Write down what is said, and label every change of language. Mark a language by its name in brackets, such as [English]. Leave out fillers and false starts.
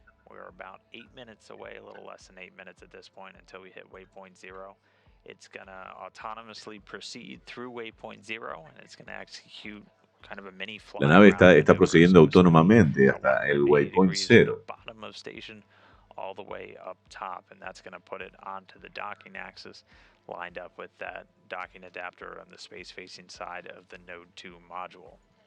[English] We're about 8 minutes away, a little less than 8 minutes at this point until we hit waypoint 0. It's going to autonomously proceed through waypoint 0 and it's going to execute kind of a mini flight. [Spanish] La nave está procediendo autónomamente hasta el waypoint 0. [English] Bottom of station all the way up top, and that's going to put it onto the docking axis, lined up with that docking adapter on the space-facing side of the Node 2 module.